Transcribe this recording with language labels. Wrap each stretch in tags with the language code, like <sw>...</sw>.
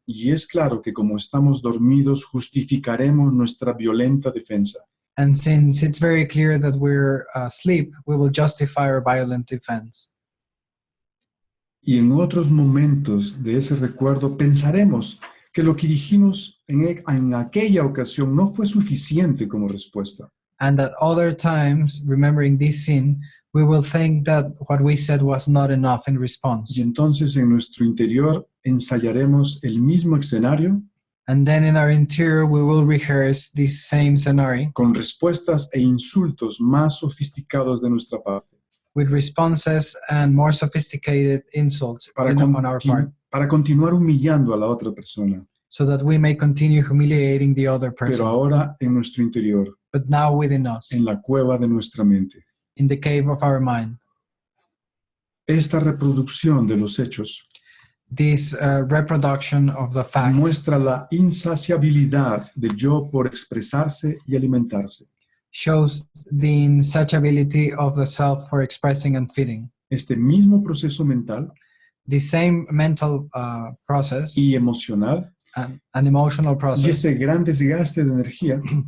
<es>Y es claro que como estamos dormidos, justificaremos nuestra violenta defensa.</es> <en>And since it's very clear that we're asleep, we will justify our violent defense.</en> <es>Y en otros momentos de ese recuerdo pensaremos que lo que dijimos en aquella ocasión no fue suficiente como respuesta.</es> <en>And at other times, remembering this scene, we will think that what we said was not enough in response.</en> <es>Y entonces en nuestro interior ensayaremos el mismo escenario</es> <en>And then in our interior, we will rehearse this same scenario</en> <es>con respuestas e insultos más sofisticados de nuestra parte</es> <en>with responses and more sophisticated insults on our part,</en> <es>para continuar humillando a la otra persona,</es> <en>so that we may continue humiliating the other</en> <es>pero</es> <en>person.</en> <es>ahora en nuestro interior,</es> <en>But now within us,</en> <es>en la cueva de nuestra mente.</es> <en>in the cave of our mind,</en> <es>Esta reproducción de los hechos</es> <en>this reproduction of the facts</en> <es>muestra la insaciabilidad del yo por expresarse y alimentarse.</es> <en>shows the insatiability of the self for expressing and feeding.</en> <es>Este mismo proceso mental</es> <en>The same mental process</en> <es>y emocional</es> <en>and emotional</en> <es>y</es> <en>process</en> <es>este gran desgaste de energía</es>